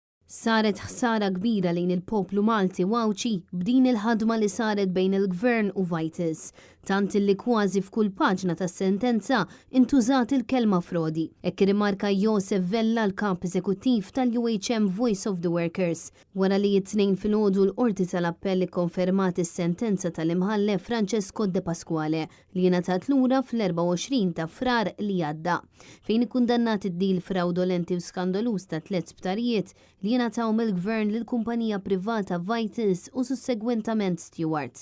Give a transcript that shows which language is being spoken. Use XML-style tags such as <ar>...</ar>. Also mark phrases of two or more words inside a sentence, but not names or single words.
<mt>Saret ħsara kbira lejn il-poplu Malti Wawċi b'din il-ħadma li saret bejn il-Gvern u Vajtis, tant illi kważi f'kull paġna tas-sentenza intużat il-kelma frodi. Hekk rimarka Joseph Vella l-kap eżekuttiv tal-UHM Voice of the Workers wara li t-tnejn filgħodu l-Qorti tal-Appell ikkonfermat is-sentenza tal-imħallef Francesco De Pasquale li ngħatat lura fl-24 ta' Frar li għadda, fejn ikkundannat id-dil fraudolenti u skandaluż ta' 3 sptarijiet li ngħataw mill-Gvern lill-kumpanija privata Vajtis u sussegwentament Stewart.</mt>